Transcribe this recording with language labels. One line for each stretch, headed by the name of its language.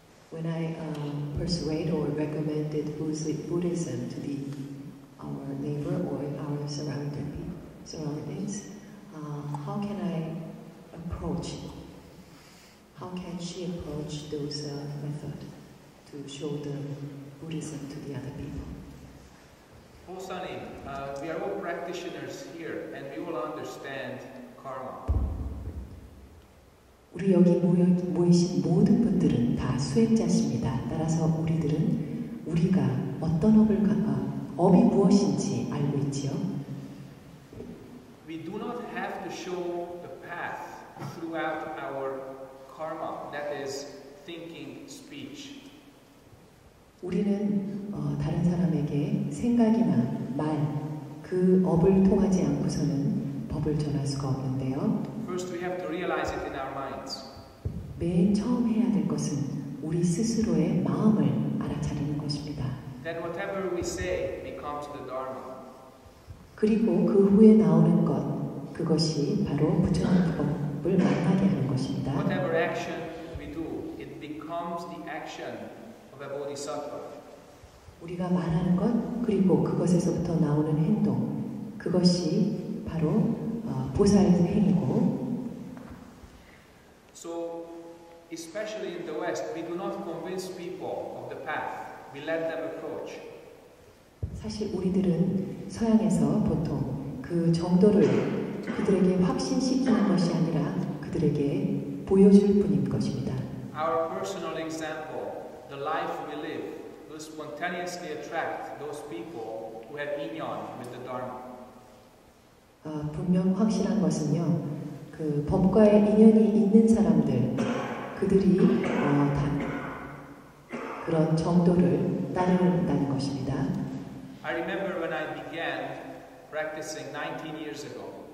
English: When I persuade or recommended Buddhism to our neighbor or our surroundings, how can I approach? How can she approach those methods to show the Buddhism to the other people? Hosanim, we are all practitioners here and we all understand karma.
Korean: 우리 여기 모이신 모든 분들은 다 수행자십니다. 따라서 우리가 어떤 업이 무엇인지 알고 있지요.
English: We do not have to show the path throughout our karma, that is thinking, speech.
Korean: 우리는 다른 사람에게 생각이나 말, 그 업을 통하지 않고서는 법을 전할 수가 없는데요.
English: First we have to realize it in our minds.
Korean: 맨 처음 해야 될 것은 우리 스스로의 마음을 알아차리는 것입니다.
English: Then whatever we say becomes the dharma.
Korean: 그리고 그 후에 나오는 것, 그것이 바로 부처님 법을 만나게 하는 것입니다.
English: Whatever action we do, it becomes the action of a bodhisattva.
Korean: 우리가 말하는 것, 그리고 그것에서부터 나오는 행동, 그것이 바로 보살 행위고.
English: So, especially in the West, we do not convince people of the path. We let them approach.
Korean: 사실 우리들은 서양에서 보통 그 정도를 그들에게 확신시키는 것이 아니라 그들에게 보여줄 뿐인 것입니다.
English: Our personal example, the life we live, will spontaneously attract those people who have inyan with the Dharma.
Korean: 분명 확실한 것은요, 그 법과의 인연이 있는 사람들, 그들이 다 그런 정도를 따른다는 것입니다.
English: I remember when I began practicing 19 years ago.